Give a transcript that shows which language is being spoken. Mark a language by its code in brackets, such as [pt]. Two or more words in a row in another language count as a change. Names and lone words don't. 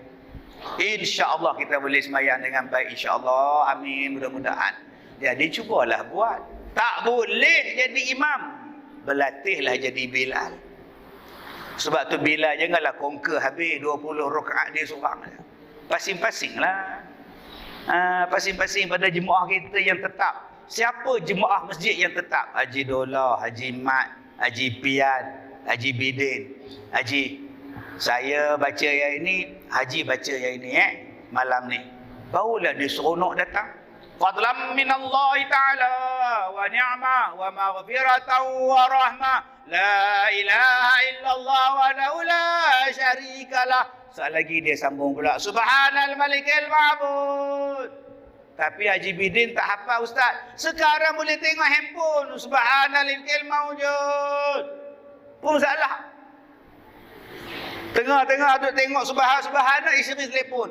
[ms] InsyaAllah kita boleh semayang dengan baik, insyaAllah. Amin, mudah-mudahan. Jadi cubalah buat. Tak boleh jadi imam, berlatihlah jadi Bilal. Sebab tu Bilal janganlah conquer habis 20 rakaat dia seorang. Pasing-pasing lah. Pasing-pasing pada jemaah kita yang tetap. Siapa jemaah masjid yang tetap? Haji Dola, Haji Mat, Haji Pian, Haji Bidin, Haji, saya baca yang ini, Haji baca yang ini malam ni. Barulah dia seronok datang. [ar] فضلا من الله تعالى ونعمة ومغفرة ورحمة. لا إله إلا الله ولا شريك له. [ms] Sekali lagi dia sambung pula. [ar] سبحان الملك المعبود. [ms] Tapi Haji Bidin tak hafal ustaz. Sekarang boleh tengok handphone. [ar] سبحان الملك الموجود. [ms] Pun salah. Tengah-tengah duk tengok subhanallah, isteri telefon.